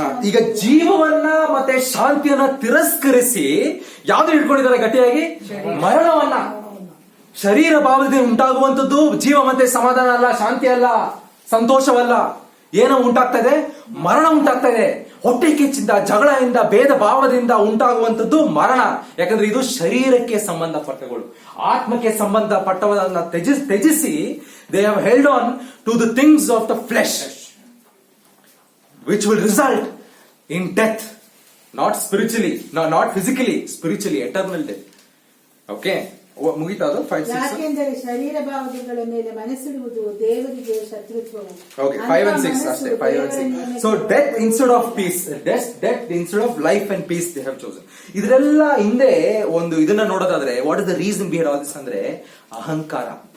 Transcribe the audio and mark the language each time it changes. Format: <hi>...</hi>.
<kn>ಈಗ ಜೀವವನ್ನ ಮತ್ತೆ ಶಾಂತಿಯನ್ನ ತಿರಸ್ಕರಿಸಿ ಯಾವ್ದು ಇಟ್ಕೊಂಡಿದ್ದಾರೆ ಗಟ್ಟಿಯಾಗಿ? ಮರಣವನ್ನ. ಶರೀರ ಭಾವದಿಂದ ಉಂಟಾಗುವಂತದ್ದು ಜೀವ ಮತ್ತೆ ಸಮಾಧಾನ ಅಲ್ಲ, ಶಾಂತಿ ಅಲ್ಲ, ಸಂತೋಷವಲ್ಲ. ಏನೋ ಉಂಟಾಗ್ತಾ ಇದೆ? ಮರಣ ಉಂಟಾಗ್ತಾ ಇದೆ. ಹೊಟ್ಟೆ ಕಿಚ್ಚಿಂದ, ಜಗಳದಿಂದ, ಭೇದ ಭಾವದಿಂದ ಉಂಟಾಗುವಂತದ್ದು ಮರಣ. ಯಾಕಂದ್ರೆ ಇದು ಶರೀರಕ್ಕೆ ಸಂಬಂಧಪಟ್ಟಗಳು. ಆತ್ಮಕ್ಕೆ ಸಂಬಂಧಪಟ್ಟವನ್ನ ತ್ಯಜಿಸಿ</kn> <en>they have held on to the things of the flesh which will result in death, not spiritually, not physically, spiritually, eternal death. Okay,</en> <kn>ಮುಗಿತಾ ಅದು 5, 6? ಯಾಕೆಂದರೆ ಶರೀರ ಭಾವಗಳ ಮೇಲೆ ಮನಸ್ಸಿಡುವುದು ದೇವರಿಗೆ ಶತ್ರುತ್ವವು.</kn> <en>Okay, 5 and 6 ಅಷ್ಟೇ. 5 and 6. So death instead of peace, death instead of life and peace they have chosen.</en> <kn>ಇದರೆಲ್ಲ ಹಿಂದೆ ಒಂದು ಇದನ್ನ ನೋಡೋದಾದ್ರೆ</kn> <en>what is the reason behind all this</en> <kn>ಅಂದ್ರೆ ಅಹಂಕಾರ.</kn>